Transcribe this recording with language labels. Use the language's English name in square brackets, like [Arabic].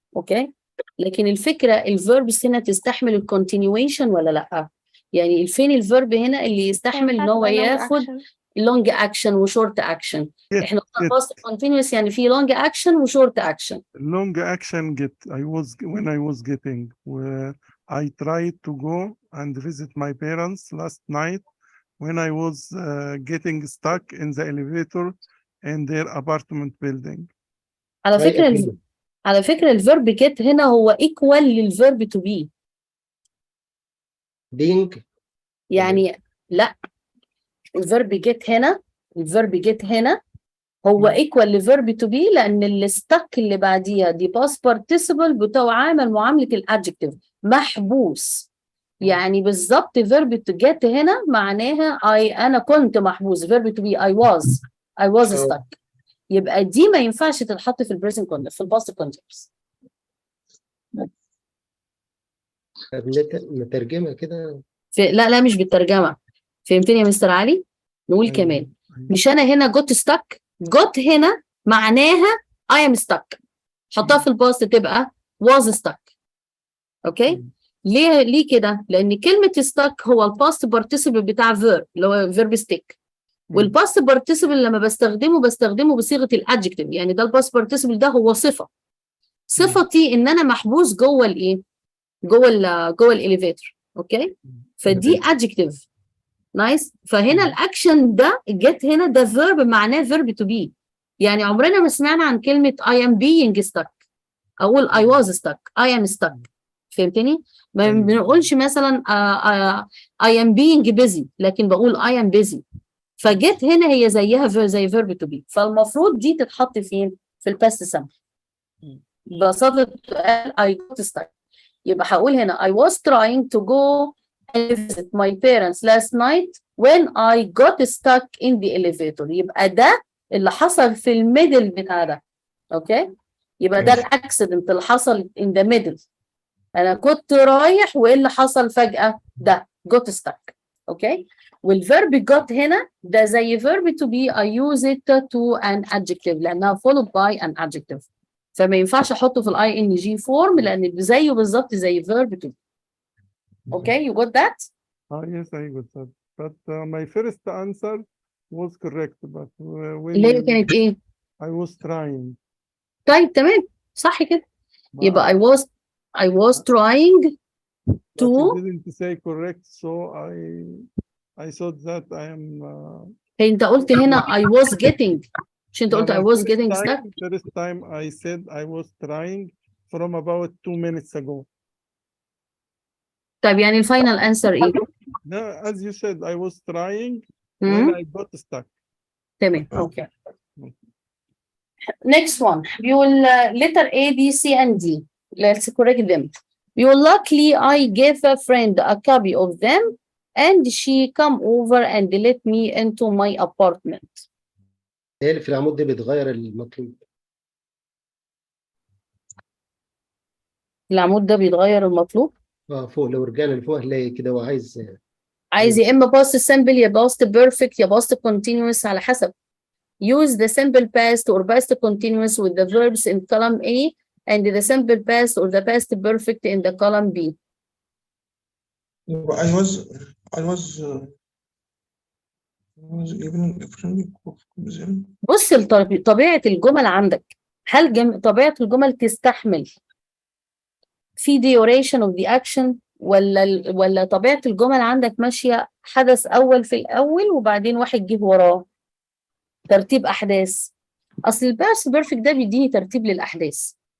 [Arabic] اوكي لكن الفكره الفيربس هنا تستحمل الكونتينيويشن ولا لا؟ يعني فين الفيرب هنا اللي يستحمل ان هو ياخد لونج اكشن وشورت اكشن؟ احنا قلنا باست كونتينوس يعني في لونج اكشن وشورت اكشن. [English] Long action get. When I was getting. I tried to go and visit my parents last night when I was getting stuck in the elevator in their apartment building. [Arabic] على فكرة الفيرب get هنا هو equal للفيرب to be. [English] being. [Arabic] يعني لا الفيرب get هنا هو equal لفيرب to be لأن اللي stuck اللي بعديها دي past participle بتعامل معاملة الادجكتيف محبوس. يعني بالظبط فيرب to get هنا معناها أنا كنت محبوس. [English] Verb to be I was stuck. [Arabic] يبقى دي ما ينفعش تتحط في البريزنت كونتينوس في الباست كونتينوس. نترجمها كده. لا مش بالترجمه. فهمتني يا مستر علي؟ نقول كمان مش انا هنا جوت ستك. جوت هنا معناها [English] I am stuck. [Arabic] حطها في الباست تبقى [English] was stuck. [Arabic] اوكي ليه كده؟ لان كلمه stuck هو الباست بارتيسيبل بتاع verb اللي هو verb stick. والباست بارتيسيبل لما بستخدمه بصيغه الادجكتيف. يعني ده الباست بارتيسيبل ده هو صفتي ان انا محبوس جوه الايه؟ جوه الاليفيتور. اوكي فدي adjective. نايس. فهنا الاكشن ده جت هنا ده فيرب معناه فيرب تو بي. يعني عمرنا ما سمعنا عن كلمه [English] I am being stuck. اقول I was stuck I am stuck. [Arabic] فهمتني؟ ما بنقولش مثلا [English] I am being busy لكن بقول I am busy. [Arabic] فجت هنا هي زيها زي فيرب تو بي. فالمفروض دي تتحط فين؟ في الباست سمبل. [English] ببساطه I got stuck. [Arabic] يبقى هقول هنا [English] I was trying to go and visit my parents last night when I got stuck in the elevator. [Arabic] يبقى ده اللي حصل في الميدل بتاع ده. اوكي يبقى ده الاكسيدنت اللي حصل [English] in the middle. [Arabic] انا كنت رايح وايه اللي حصل فجأة؟ ده got stuck. اوكي. [English] والverb got هنا ده زي verb to be I use it to an adjective لانها followed by an adjective. [Arabic] فما ينفعش احطه في الاي ان جي فورم لان زيه بالظبط زي verb to be. [English] Okay, you got that? Yes, I got that. But my first answer was correct. But when [Arabic] اللي هي كانت ايه؟ [English] I was trying. [Arabic] طيب تمام صح كده. يبقى [English] I was trying But you to. didn't say correct, so I thought that I am. [Arabic] انت قلت هنا [English] I was getting. [Arabic] مش انت قلت [English] I was getting stuck؟ First time I said I was trying from about 2 minutes ago. [Arabic] طيب يعني الفاينل انسر ايه؟ [English] No, as you said, I was trying when I got stuck. [Arabic] تمام اوكي. [English] Next one [Arabic] بيقول [English] letter A B C and D. Let's correct them. [Arabic] بيقول [English] luckily I gave a friend a copy of them and she come over and let me into my apartment. [Arabic] ايه اللي في العمود ده بيتغير المطلوب؟ العمود ده بيتغير المطلوب؟ فوق لو رجعنا لفوق هنلاقي كده هو عايز يا اما past simple يا past perfect يا past continuous على حسب. [English] Use the simple past or past continuous with the verbs in column A and the simple past or the past perfect in the column B. I was even a friend of them. [Arabic] بص طبيعة الجمل عندك. هل طبيعة الجمل تستحمل في [English] duration of the action [Arabic] ولا طبيعة الجمل عندك ماشية حدث أول في الأول وبعدين واحد جه وراه؟ ترتيب أحداث. أصل الباست بيرفكت ده بيديني ترتيب للأحداث.